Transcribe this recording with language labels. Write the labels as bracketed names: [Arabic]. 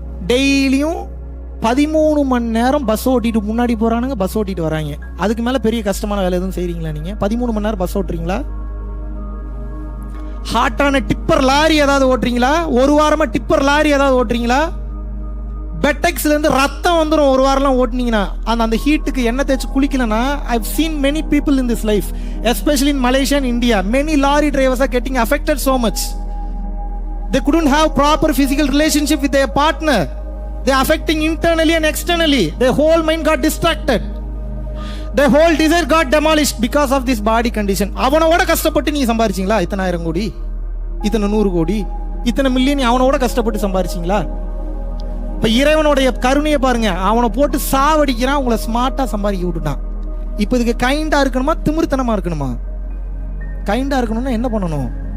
[Tamil] டெய்லியும் 13 மணி நேரம் பஸ் ஓட்டிட்டு முன்னாடி போறானுங்க, பஸ் ஓட்டிட்டு வராங்க. அதுக்கு மேல பெரிய கஷ்டமான வேலை எதுவும் செய்றீங்களா நீங்க? 13 மணி நேரம் பஸ் ஓட்டுறீங்களா? ஹாட்டான டிப்பர் லாரி ஏதாவது ஓட்டுறீங்களா? ஒரு வாரமா டிப்பர் லாரி ஏதாவது ஓட்டுறீங்களா? பெட்டெக்ஸ்ல இருந்து ரத்தம் வந்துடும் ஒரு வாரம்லாம் ஓட்டுனீங்கன்னா. அந்த ஹீட்டுக்கு எண்ணெய் தேய்ச்சி குளிக்கலனா, [English] I've seen many people in this life, especially in Malaysia and India. Many lorry drivers are getting affected so much. They couldn't have proper physical relationship with their partner. They are affecting internally and externally. Their whole mind got distracted. Their whole desire got demolished because of this body condition. [Tamil] அவனோட கஷ்டப்பட்டு நீ சம்பாரிச்சீங்களா? இத்தனை 1000 கோடி, இத்தனை 100 கோடி, இத்தனை million அவனோட கஷ்டப்பட்டு சம்பாரிச்சீங்களா? இப்ப இறைவனுடைய கருணையை பாருங்க. அவனை போட்டு சாவடிக்கிறான், உங்களை ஸ்மார்ட்டா சம்பாதிக்க விட்டுட்டான். இப்ப இதுக்கு கைண்டா இருக்கணுமா, திமிர்த்தனமா இருக்கணுமா? கைண்டா இருக்கணும்னா என்ன பண்ணணும்?